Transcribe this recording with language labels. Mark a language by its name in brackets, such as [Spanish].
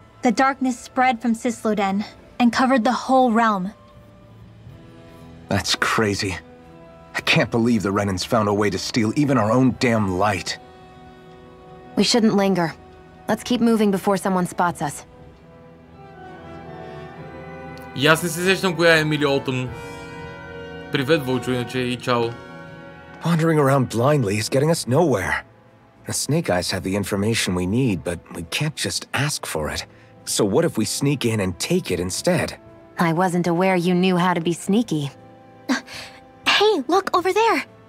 [English] The darkness spread from Cisloden and covered the whole realm. That's crazy. I can't believe the Renans found a way to steal even our own damn light. We shouldn't linger. Let's keep moving before someone spots us. [Bulgarian] И аз не се сещам коя е Емили Олтън. Привет, Вълчо, иначе и чао. [English] Wandering around blindly is getting us nowhere. The Snake Eyes have the information we need, but we can't just ask for it. So what if we sneak in and take it instead? I wasn't aware you knew how to be sneaky. Hey, look over there!